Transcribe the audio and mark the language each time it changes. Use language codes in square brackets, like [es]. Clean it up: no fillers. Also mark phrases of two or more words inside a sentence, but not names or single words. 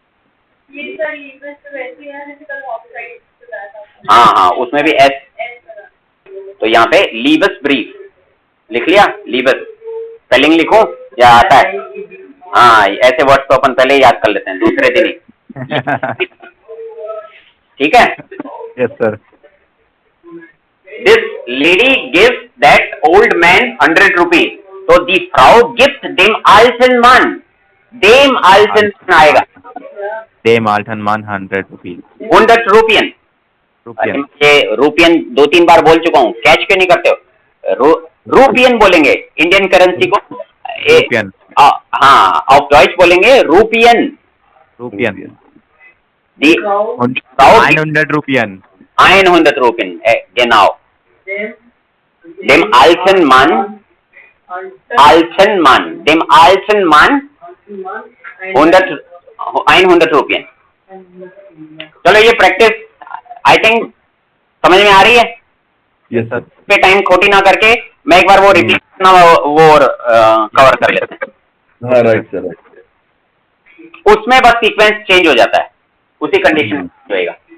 [hi] हाँ उसमें भी एस, तो यहाँ पे [de] Liebes Brief [hi] लिख लिया। लीबस स्पेलिंग लिखो या आता है? हाँ ऐसे वर्ड्स तो अपन पहले ही याद कर लेते हैं, दूसरे दिन ही। ठीक है? [en] yes sir. This lady gives that old man 100 rupees. So the Frau gives [de] dem alten Mann. Dem alten Mann आएगा। Dem alten Mann 100 rupees. [hi] 100 रुपयन। ये रुपयन 2-3 बार बोल चुका हूँ, कैच क्यों नहीं करते हो? रुपयन बोलेंगे इंडियन करेंसी को। रुपयन। हाँ, [de] auf Deutsch [hi] बोलेंगे रुपयन। रुपयन। [de] Die Frau 100 Rupian. 100 Rupian, genau. Dem alten Mann, dem alten Mann 100 Rupian. [hi] चलो ये प्रैक्टिस [en] I think [hi] समझ में आ रही है? [en] yes sir. [hi] पे टाइम खोटी ना करके मैं एक बार वो रिपीट करना वो कवर कर लेते हैं। [en] हाँ right sir, right. [hi] उसमें बस सीक्वेंस चेंज हो जाता है, उसी कंडीशन में होएगा।